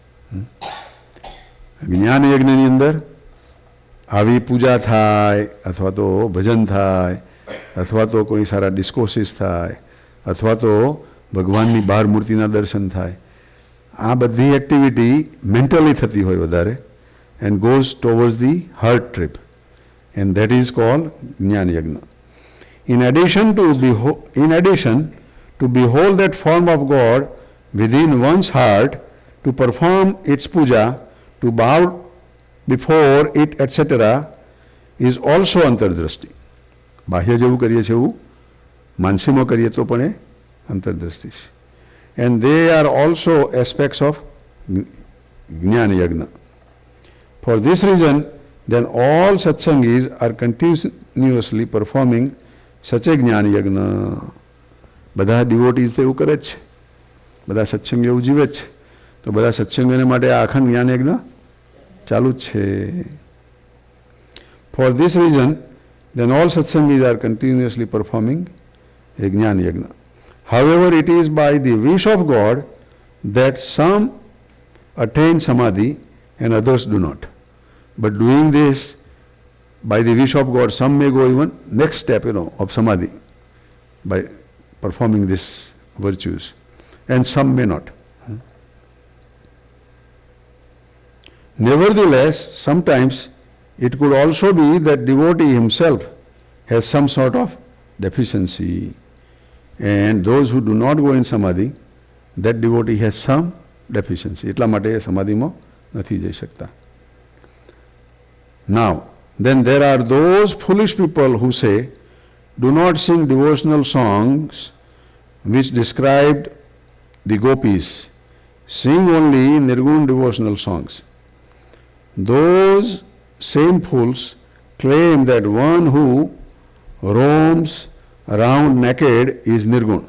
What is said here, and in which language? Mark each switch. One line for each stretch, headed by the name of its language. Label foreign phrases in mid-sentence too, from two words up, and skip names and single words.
Gujarati: જ્ઞાન યજ્ઞની અંદર આવી પૂજા થાય અથવા તો ભજન થાય અથવા તો કોઈ સારા ડિસ્કોર્સિસ થાય અથવા તો ભગવાનની બહાર મૂર્તિના દર્શન થાય, આ બધી
English: activity mentally
Gujarati: થતી હોય વધારે
English: and goes towards the heart trip, and that is called
Gujarati: જ્ઞાન યજ્ઞ.
English: In addition to behold that form of God within one's heart, to perform its puja, to bow before it, etc., is also અંતરદ્રષ્ટિ.
Gujarati: બાહ્ય જેવું કરીએ છીએ એવું માનસીમાં કરીએ તો પણ એ અંતરદ્રષ્ટિ છે.
English: And they are also aspects of
Gujarati: જ્ઞાન યજ્ઞ.
English: For this reason, then all satsangis are continuously performing such a
Gujarati: જ્ઞાન યજ્ઞ. બધા ડિવોટીઝ તો એવું કરે જ છે, બધા સત્સંગ એવું જીવે જ છે, તો બધા સત્સંગને માટે આ અખંડ જ્ઞાન યજ્ઞ ચાલુ જ છે.
English: For this reason, then all satsangis are continuously performing a
Gujarati: જ્ઞાન યજ્ઞ.
English: However, it is by the wish of God that some attain samadhi and others do not. But doing this by the wish of God, some may go even next step, of samadhi by performing these virtues, and some may not. Nevertheless, sometimes it could also be that devotee himself has some sort of deficiency, and those who do not go in samadhi, that devotee has some deficiency.
Gujarati: એટલા માટે એ સમાધિમાં નથી જઈ શકતા.
English: Now, then there are those foolish people who say, do not sing devotional songs which described the gopis. Sing only nirgun devotional songs. Those same fools claim that one who roams around naked is nirgun.